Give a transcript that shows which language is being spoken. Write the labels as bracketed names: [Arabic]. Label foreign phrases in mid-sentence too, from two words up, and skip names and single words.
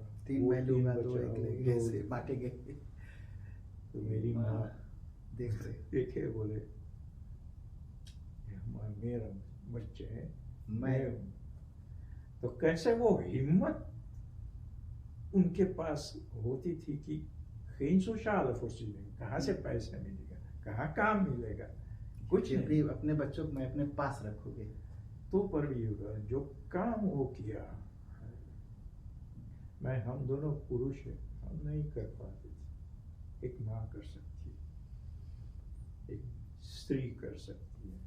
[Hindi] 3 मैं लूंगा, 2 एक लेंगे, ऐसे बांटेंगे। तो मेरी माँ देखे, बोले मेरा बच्चे हैं, मैं हूँ। तो कैसे वो हिम्मत उनके पास होती थी कि [Dutch] geen sociale voorziening, [Hindi] कहाँ से पैसा मिलेगा, कहाँ काम मिलेगा, कुछ नहीं। अपने बच्चों को मैं अपने पास रखूंगी तो पर भी होगा जो काम वो किया, हम दोनों पुरुष हैं, हम नहीं कर पाते थे। एक माँ कर सकती है, एक स्त्री कर सकती है,